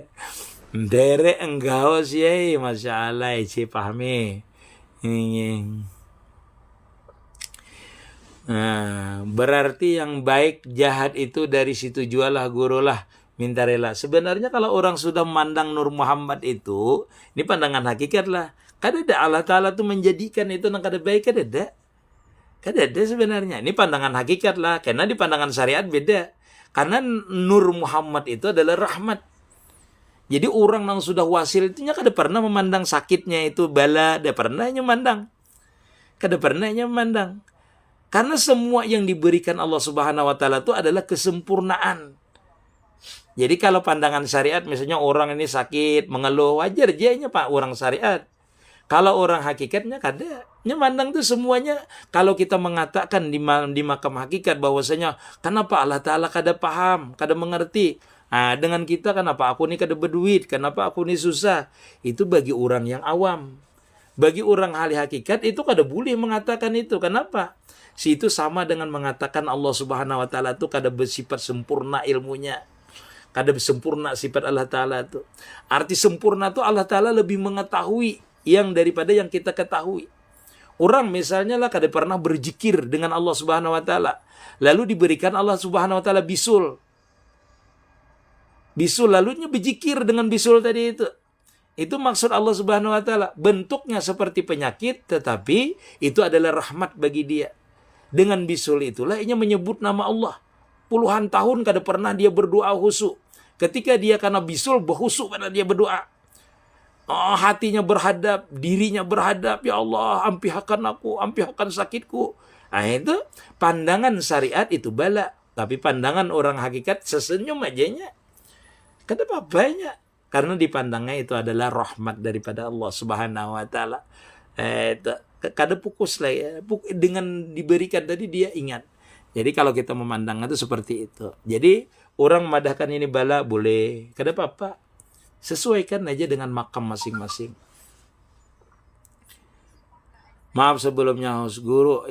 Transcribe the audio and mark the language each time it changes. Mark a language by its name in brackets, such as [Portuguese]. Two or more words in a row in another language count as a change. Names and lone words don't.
[Banjar] Derek enggak sih, [Arabic] ما شاء الله, [Banjar] isi pahami. Nah, berarti yang baik jahat itu dari situ jualah guru lah. Minta rela. Sebenarnya kalau orang sudah memandang Nur Muhammad itu, ini pandangan hakikat lah. Kada ada Allah Ta'ala tuh menjadikan itu yang kada baik, kada ada. Kada ada sebenarnya. Ini pandangan hakikat lah. Karena di pandangan syariat beda. Karena Nur Muhammad itu adalah rahmat. Jadi orang yang sudah wasil itu kada pernah memandang sakitnya itu bala. Kada pernah memandang. Kada pernah memandang. Karena semua yang diberikan Allah [Arabic] سبحانه وتعالى [Banjar] itu adalah kesempurnaan. Jadi kalau pandangan syariat misalnya orang ini sakit, mengeluh, wajar jadinya Pak orang syariat. Kalau orang hakikatnya kada. Memandang tuh semuanya. Kalau kita mengatakan di makam hakikat bahwasanya kenapa Allah Ta'ala kada paham, kada mengerti. Nah, dengan kita kenapa aku ini kada berduit, kenapa aku ini susah. Itu bagi orang yang awam. Bagi orang ahli hakikat itu kada boleh mengatakan itu. Kenapa? Itu sama dengan mengatakan Allah [Arabic] سبحانه وتعالى [Banjar] itu kada bersifat sempurna ilmunya. Kada sempurna sifat Allah Ta'ala itu. Arti sempurna itu Allah Ta'ala lebih mengetahui yang daripada yang kita ketahui. Orang misalnya lah kada pernah berzikir dengan Allah [Arabic] سبحانه وتعالى. [Banjar] Lalu diberikan Allah [Arabic] سبحانه وتعالى [Banjar] bisul. Bisul lalunya berzikir dengan bisul tadi itu. Itu maksud Allah [Arabic] سبحانه وتعالى. [Banjar] Bentuknya seperti penyakit tetapi itu adalah rahmat bagi dia. Dengan bisul itulah ia menyebut nama Allah. Puluhan tahun kada pernah dia berdoa khusyuk. Ketika dia karena bisul berkhusyuk pada dia berdoa. Hatinya berhadap, dirinya berhadap, ya Allah, ampihkan aku, ampihkan sakitku. Nah itu pandangan syariat itu bala. Tapi pandangan orang hakikat sesenyum ajanya. Kada apa-apanya. Karena dipandangnya itu adalah rahmat daripada Allah [Arabic] سبحانه وتعالى. [Banjar] Kada pukus lah ya. Dengan diberikan tadi dia ingat. Jadi kalau kita memandang itu seperti itu. Jadi orang memadahkan ini bala boleh. Kada apa-apa. Sesuaikan aja dengan makam masing-masing. Maaf sebelumnya host guru.